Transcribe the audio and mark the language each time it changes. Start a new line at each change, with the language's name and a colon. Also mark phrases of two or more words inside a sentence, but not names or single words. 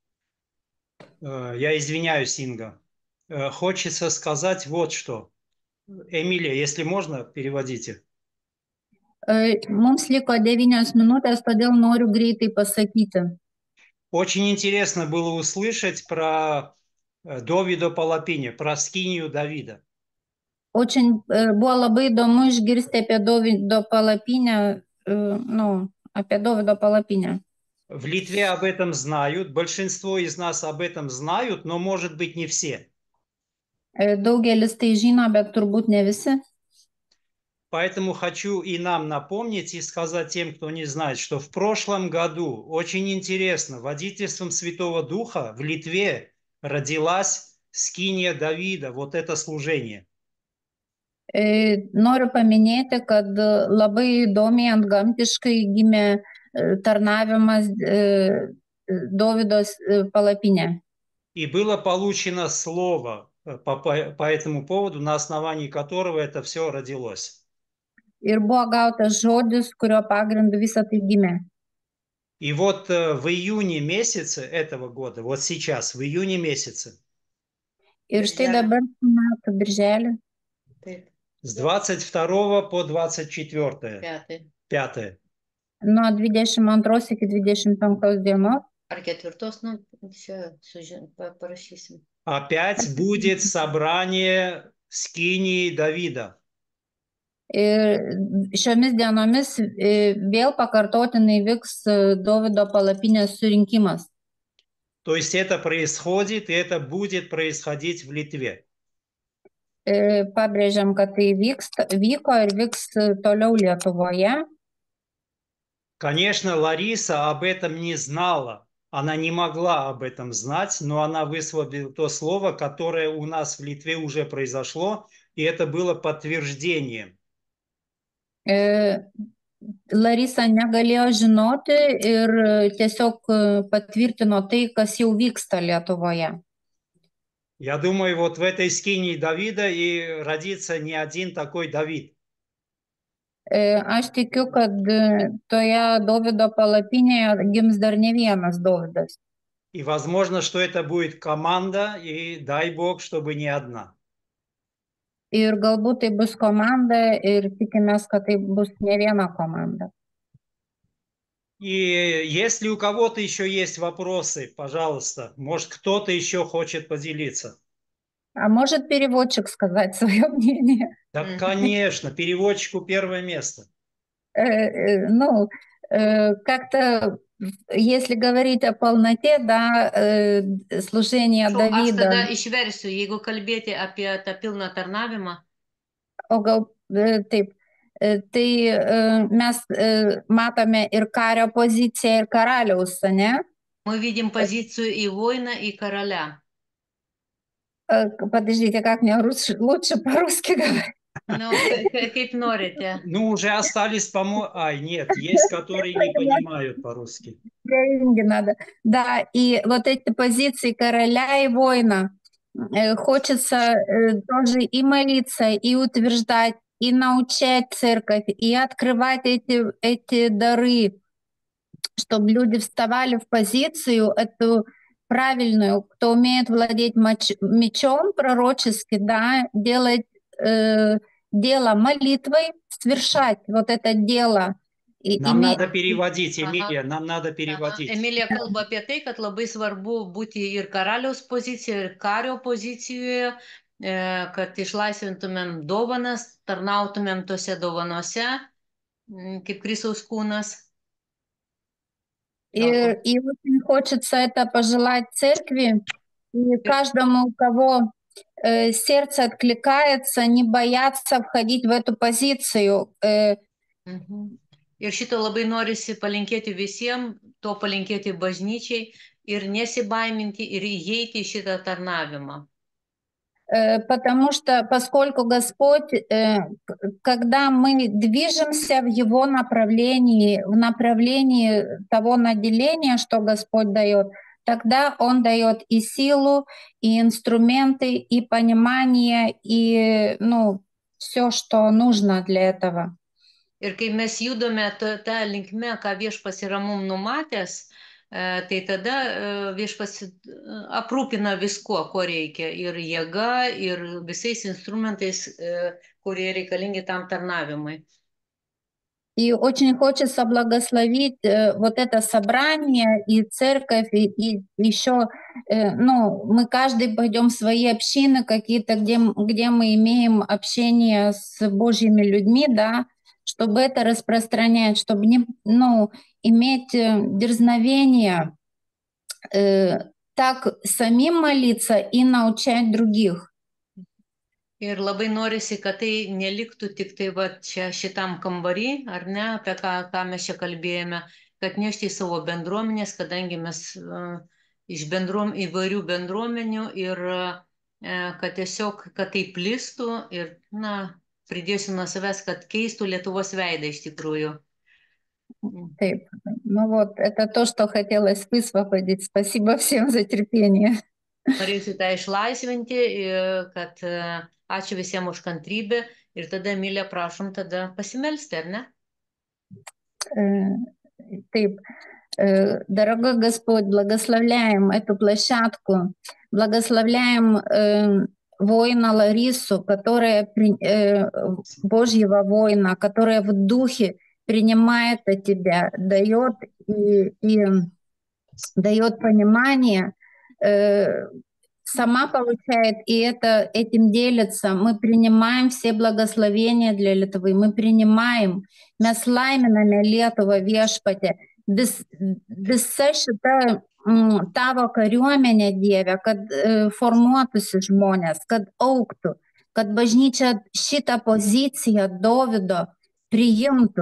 Russian: Я извиняюсь, Инга. Хочется сказать вот что. Эмилия, если можно, переводите.
Lithuanian: Mums liko 9 minutės, todėl noriu greitai pasakyti.
Russian: Очень интересно было услышать про Довидо Палапинę, про скинию Давида.
Lithuanian: Очень buvo labai įdomu išgirsti apie Dovydo palapinę, apie Dovydo palapinę.
Russian: В Литве об этом знают, большинство из нас об этом знают, но, может быть, не все.
Lithuanian: Daugelis tai žino, bet turbūt ne visi.
Russian: Поэтому хочу и нам напомнить и сказать тем, кто не знает, что в прошлом году, очень интересно, водительством Святого Духа в Литве родилась скиния Давида, вот это служение.
Lithuanian: Noriu paminėti, kad labai įdomiai antgamtiškai gimė tarnavimas Dovydo palapinė.
Russian: И было получено слово по этому поводу, на основании которого это все родилось.
Lithuanian: Ir buvo gautas žodis, kurio pagrindu visą tai gimė.
Russian: И вот в июне месяце этого года, вот сейчас, в июне месяце,
Lithuanian: Ir štai dabar metų birželį,
Russian: с 22 по 24, 5.
Lithuanian: nuo 22 iki 25 dienos. Ar 4, nu, čia parašysim.
Russian: Опять будет собрание скинии Давида.
Lithuanian: Ir šiomis dienomis vėl pakartotinai vyks Dovydo palapinės surinkimas.
Russian: То есть это происходит, и это будет происходить в Литве.
Lithuanian: Pabrėžiam, kad tai vyko ir vyks toliau Lietuvoje.
Russian: Конечно, Лариса об этом не знала. Она не могла об этом знать, но она высвободила то слово, которое у нас в Литве уже произошло, и это было подтверждением.
Lithuanian: Larisa negalėjo žinoti ir tiesiog patvirtino tai, kas jau vyksta Lietuvoje.
Russian: Я думаю, вот в этой скинии Давида и родится не один такой Давид.
Lithuanian: Aš tikiu, kad toje Dovydo palapinėje gims dar ne vienas Dovydas.
Russian: И возможно, что это будет команда, и дай Бог, чтобы не одна.
Lithuanian: Ir galbūt tai bus komanda ir tikimės, kad tai bus ne viena komanda.
Russian: И если у кого-то еще есть вопросы, пожалуйста, может, кто-то еще хочет поделиться. А может переводчик сказать свое мнение? Да, конечно, переводчику первое место. Ну, как-то, если говорить о полноте, да, служения
Lithuanian: Aš
Russian: Давида,
Lithuanian: tada išversiu, jeigu kalbėti apie tą pilną tarnavimą. o gal taip, tai mes matome ir kario poziciją, ir karaliaus, ne?
Russian: Мы видим позицию и воина, и короля. Подождите, как мне лучше по-русски говорить?
Lithuanian: Nu, kaip norite.
Russian: Ну, уже остались, по-моему... Ай, нет, есть, которые не понимают по-русски. Деньги надо. Да, и вот эти позиции короля и воина хочется тоже и молиться, и утверждать, и научать церковь, и открывать эти дары, чтобы люди вставали в позицию эту правильную, кто умеет владеть мечом пророчески, да, делать дело молитвой, совершать вот это дело. Нам надо переводить, Эмилия, нам надо переводить.
Lithuanian: Emilija kalba apie tai, kad labai svarbu būti ir karaliaus pozicijoje, ir kario pozicijoje, kad išlaisvintumėm dovanas, tarnautumėm tose dovanose, kaip Kristaus kūnas.
Russian: И очень хочется это пожелать церкви и каждому, у кого сердце откликается, не бояться входить в эту позицию.
Lithuanian: Ir šito labai norisi palinkėti visiems, to palinkėti bažnyčiai ir nesibaiminti ir įeiti į šitą tarnavimą.
Russian: Потому что, поскольку Господь, когда мы движемся в Его направлении, в направлении того наделения, что Господь дает, тогда Он дает и силу, и инструменты, и понимание, и все, что нужно для этого.
Lithuanian: Ir kai mes judame tą linkme, ką Viešpats yra mums numatęs, tai tada Viešpats aprūpina visko, ko reikia, ir jėga, ir visais instrumentais, kurie reikalingi tam tarnavimui.
Russian: И очень хочется благословить вот это собрание и церковь, и еще, мы каждый пойдем в свои общины какие-то, где мы имеем общение с Божьими людьми, да, чтобы это распространять, чтобы иметь дерзновение так самим молиться и научать других.
Lithuanian: Ir labai norisi, kad tai neliktų tik tai va čia šitam kambarį, ar ne, apie ką mes čia kalbėjome, kad nešti į savo bendruomenės, kadangi mes iš įvairių bendruomenių ir kad tiesiog, kad tai plistų ir, pridėsiu nuo savęs, kad keistų Lietuvos veidą iš tikrųjų. Taip,
Russian: вот, это то, что хотелось высвободить. Спасибо всем за терпение.
Lithuanian: Norėsiu tą išlaisvinti, kad ačiū visiems už kantrybę ir tada, Emilija, prašom tada pasimelsti, ar ne? Taip.
Russian: Дорогой Господь, благословляем эту площадку, благословляем воина Ларису, которая Божьего воина, которая в духе принимает тебя, дает понимание, сама получает, и этим делится. Мы принимаем все благословения для Lietuvai, мы принимаем,
Lithuanian: mes laiminame Lietuvą viešpatį. Visa šita tavo kariuomenė, Dieve, kad formuotųsi žmonės, kad augtų, kad bažnyčia šitą poziciją Dovydo priimtų.